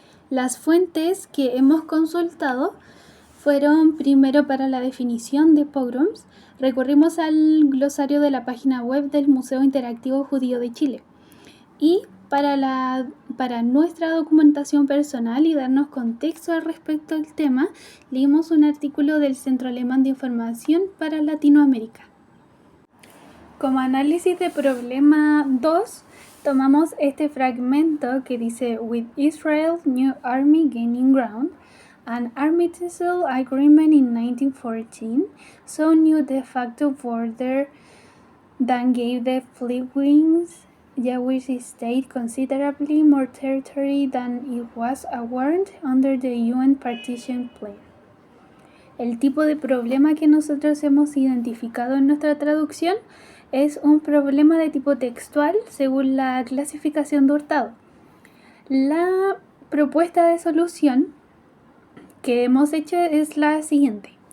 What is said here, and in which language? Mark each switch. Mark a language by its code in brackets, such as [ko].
[es] Las fuentes que hemos consultado fueron: primero, para la definición de pogroms, recurrimos al glosario de la página web del Museo Interactivo Judío de Chile. Y para nuestra documentación personal y darnos contexto al respecto del tema, leímos un artículo del Centro Alemán de Información para Latinoamérica. Como análisis de problema 2, tomamos este fragmento que dice: [en] With Israel's new army gaining ground, an armistice agreement in 1914 saw new de facto border that gave the fledgling Jewish state considerably more territory than it was awarded under the UN partition plan. [es] El tipo de problema que nosotros hemos identificado en nuestra traducción es un problema de tipo textual según la clasificación de Hurtado. La propuesta de solución que hemos hecho es la siguiente.